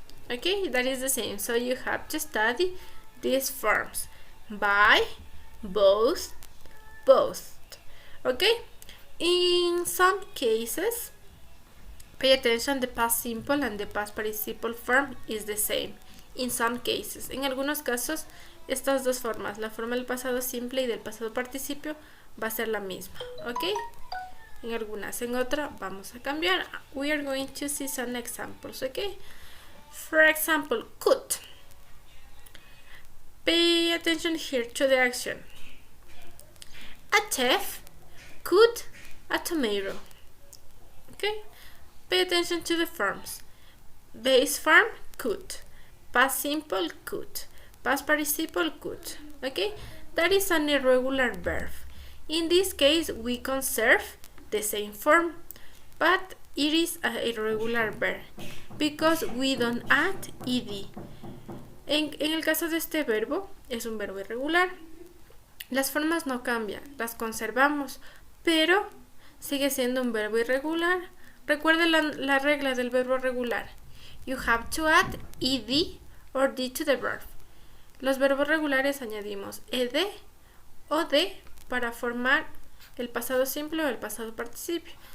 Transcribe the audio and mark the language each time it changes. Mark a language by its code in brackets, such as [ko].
[en] Okay, that is the same. So you have to study these forms: buy, bought, both. Okay, in some cases, pay attention, the past simple and the past participle form is the same. In some cases, [es] en algunos casos, estas dos formas, la forma del pasado simple y del pasado participio, va a ser la misma, ¿ok? En algunas, en otra vamos a cambiar. [en] We are going to see some examples, ¿ok? For example, cut. Pay attention here to the action. A chef cut a tomato, okay? Pay attention to the forms. Base form, cut. Past simple, cut. Past participle, cut. Okay? That is an irregular verb. In this case, we conserve the same form, but it is an irregular verb because we don't add ed. [es] En el caso de este verbo, es un verbo irregular. Las formas no cambian, las conservamos, pero sigue siendo un verbo irregular. Recuerde la regla del verbo regular. [en] You have to add ed or d to the verb. [es] Los verbos regulares añadimos ed o d para formar el pasado simple o el pasado participio.